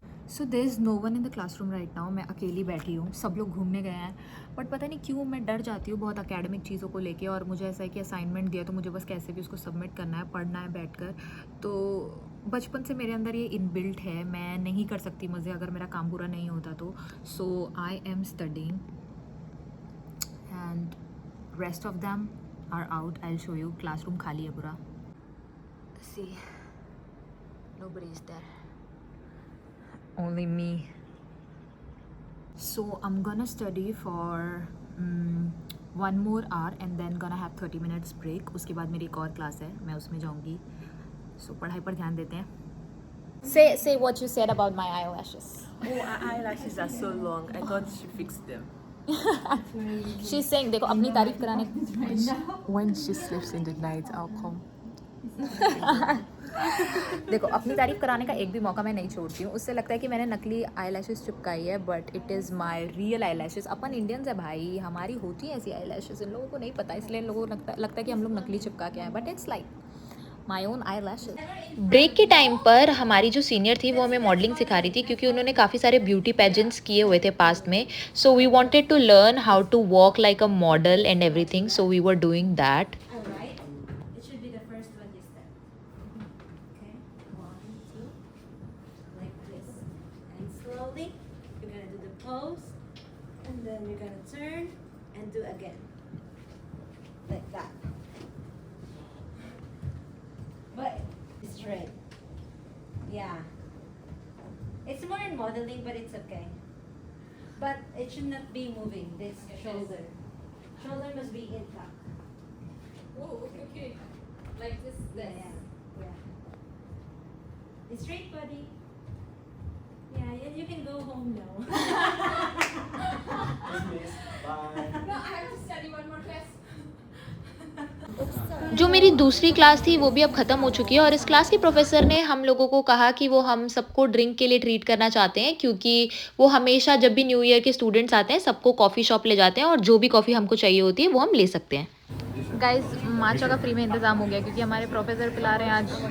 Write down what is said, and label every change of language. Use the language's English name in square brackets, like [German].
[English] So there is no one in the classroom right now. [Hindi] मैं अकेली बैठी हूँ, सब लोग घूमने गए हैं, बट पता नहीं क्यों मैं डर जाती हूँ बहुत एकेडमिक चीज़ों को लेके। और मुझे ऐसा है कि असाइनमेंट दिया तो मुझे बस कैसे भी उसको सबमिट करना है, पढ़ना है बैठकर। तो बचपन से मेरे अंदर ये इनबिल्ट है, मैं नहीं कर सकती मज़े अगर मेरा काम पूरा नहीं होता तो। [English] So I am studying and rest of them are out. I'll show you. [Hindi] Classroom खाली है पूरा. [English] See, nobody is there. Only me. So I'm gonna study for 1 more hour and then gonna have 30 minutes break. [Hindi] उसके बाद मेरी एक और class है, मैं उसमें जाऊँगी. So पढ़ाई पर ध्यान देते हैं. [English] Say what you said about my eyelashes. Oh, her eyelashes are so long. I thought she fixed them. She's saying [Hindi] देखो अपनी तारीफ कराने. [English] When she sleeps in the night, I'll come. [Hindi] देखो अपनी तारीफ कराने का एक भी मौका मैं नहीं छोड़ती हूँ. उससे लगता है कि मैंने नकली आई चिपकाई है, [English] But it is my real eye. [Hindi] Upon Indians है भाई, हमारी होती है ऐसी आई. इन लोगों को नहीं पता, इसलिए इन लोगों को लगता है कि हम लोग नकली चिपका के आए, [English] But it's like my own eye. [Hindi] Break के टाइम पर हमारी जो सीनियर थी वो हमें मॉडलिंग सिखा रही थी, क्योंकि उन्होंने काफ़ी सारे ब्यूटी पेजेंट्स किए हुए थे पास्ट में. [English] So we wanted to learn how to walk like a model and everything. So we were doing that. Alright. It should be the first one this time. Okay. 1, 2. Like this. And slowly, you're gonna do the pose. And then you're gonna turn and do again. Like that. But straight. Yeah. It's more in modeling, but it's okay. But it should not be moving. This shoulder. Shoulder must be intact. Oh, okay. Like this. Yeah. The straight body. Yeah, you can go home now. Dismiss. Bye. No, I have to study one more class. [Hindi] जो मेरी दूसरी class थी वो भी अब ख़त्म हो चुकी है, और इस क्लास के प्रोफेसर ने हम लोगों को कहा कि वो हम सबको ड्रिंक के लिए ट्रीट करना चाहते हैं, क्योंकि वो हमेशा जब भी न्यू ईयर के स्टूडेंट्स आते हैं सबको कॉफ़ी शॉप ले जाते हैं, और जो भी कॉफ़ी हमको चाहिए होती है वो हम ले सकते हैं. गाइस माचा का फ्री में इंतज़ाम हो गया, क्योंकि हमारे प्रोफेसर पिला रहे हैं आज.